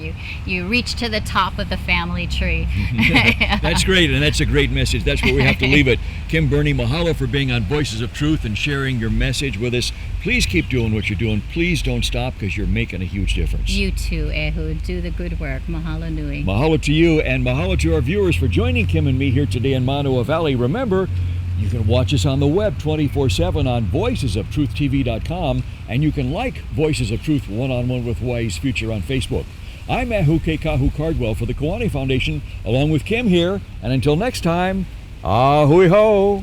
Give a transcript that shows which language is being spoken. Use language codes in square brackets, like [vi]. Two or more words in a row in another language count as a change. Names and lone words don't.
[en] You reach to the top of the family tree. That's great, and that's a great message. That's where we have to leave it. Kim, Birnie, mahalo for being on Voices of Truth and sharing your message with us. Please keep doing what you're doing. Please don't stop because you're making a huge difference. You too, Ehud. Do the good work. [haw] Mahalo nui. [en] Mahalo to you, and mahalo to our viewers for joining Kim and me here today in Manoa Valley. Remember, you can watch us on the web 24/7 on voicesoftruthtv.com, and you can like Voices of Truth One-on-One with Hawaii's Future on Facebook. I'm Ahu Kahu Cardwell for the Kiwane Foundation, along with Kim here, and until next time, [haw] ahui ho!